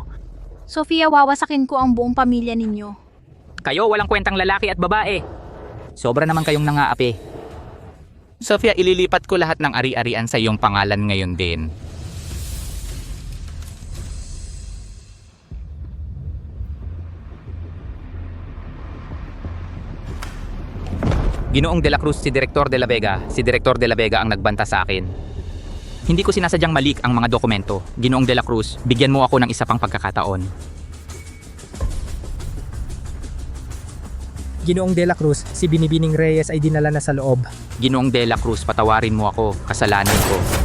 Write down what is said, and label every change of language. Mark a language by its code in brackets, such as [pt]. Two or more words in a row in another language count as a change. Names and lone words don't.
[tl] Sofia, wawasakin ko ang buong pamilya ninyo. Kayo walang kwentang lalaki at babae. Sobra naman kayong nangaapi. Sofia, ililipat ko lahat ng ari-arian sa iyong pangalan ngayon din. Ginoong De La Cruz, si Director De La Vega. Si Director De La Vega ang nagbanta sa akin. Hindi ko sinasadyang malik ang mga dokumento. Ginoong De La Cruz, bigyan mo ako ng isa pang pagkakataon. Ginoong De La Cruz, si Binibining Reyes ay dinala na sa loob. Ginoong De La Cruz, patawarin mo ako. Kasalanan ko.